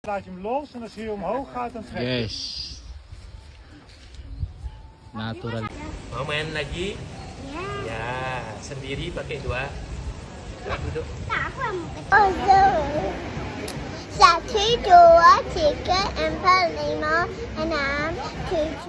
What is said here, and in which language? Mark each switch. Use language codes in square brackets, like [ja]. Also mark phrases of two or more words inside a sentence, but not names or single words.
[nl] Laat je hem los en als hij omhoog gaat, dan trek je. [en] Yes. Natural. [id] Mau main lagi? Ya, sendiri pakai dua. Nah, duduk. 1, 2, 3, 4, 5, 6, 7.